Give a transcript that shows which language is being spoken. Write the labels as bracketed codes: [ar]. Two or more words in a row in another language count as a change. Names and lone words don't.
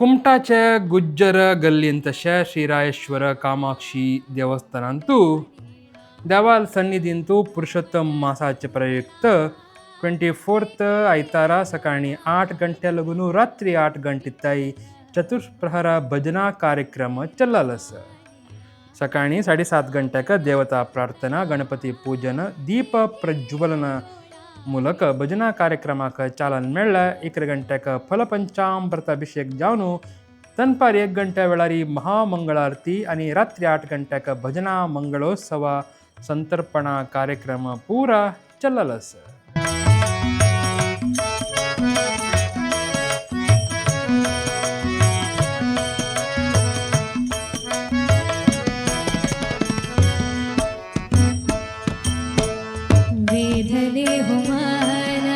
[kok] कुमटाच्या गुज्जर गल्लींत तशा श्रीरायेश्वर कामाक्षी देवस्थानांतू देवाल सन्निधींतू पुरुषोत्तम मासाचे प्रयुक्त 24th आयतारा सकाळी 8 गंटे लगून रात्री 8 गंटे ताई चतुष्प्रहरा भजना कार्यक्रम चल्लालस. सकाळी 7:30 गंटेक देवता प्रार्थना गणपती पूजन दीप प्रज्वलन ಮೂಲಕ ಭಜನಾ ಕಾರ್ಯಕ್ರಮಕ್ಕೆ ಚಾಲನೆ ಮೇಳ 1 ಗಂಟೆಕ ಫಲಪಂಚಾಮೃತ ಅಭಿಷೇಕ ಜಾವನು ತನ್ಪಾರಿ 1 ಗಂಟೆ ವೇಳಾರಿ ಮಹಾಮಂಗಳಾರತಿ आणि रात्री 8 ಗಂಟೆಕ ಭಜನಾ ಮಂಗಳೋತ್ಸವ ಸಂತರ್ಪಣಾ ಕಾರ್ಯಕ್ರಮ ಪೂರ ಚಲ್ಲಲಸ. [mr] वेधले हो मना